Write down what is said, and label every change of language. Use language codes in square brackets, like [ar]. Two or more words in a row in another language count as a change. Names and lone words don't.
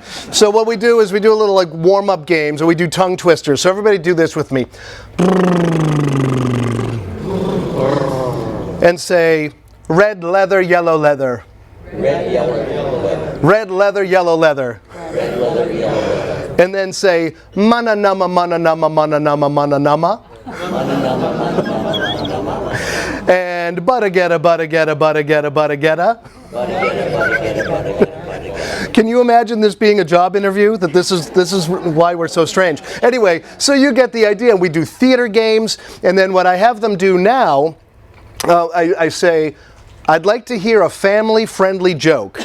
[en] So what we do is we do a little warm-up games, and we do tongue twisters. So everybody do this with me. And say, red leather, yellow leather. Red, yellow, yellow leather. Red leather, yellow leather. Red leather, yellow leather. And then say, mana nama, mana nama, mana nama, mana nama. And butta getta, butta getta, butta getta, butta getta. Can you imagine this being a job interview? That this is why we're so strange. Anyway, so you get the idea. We do theater games, and then what I have them do now, I say, I'd like to hear a family-friendly joke.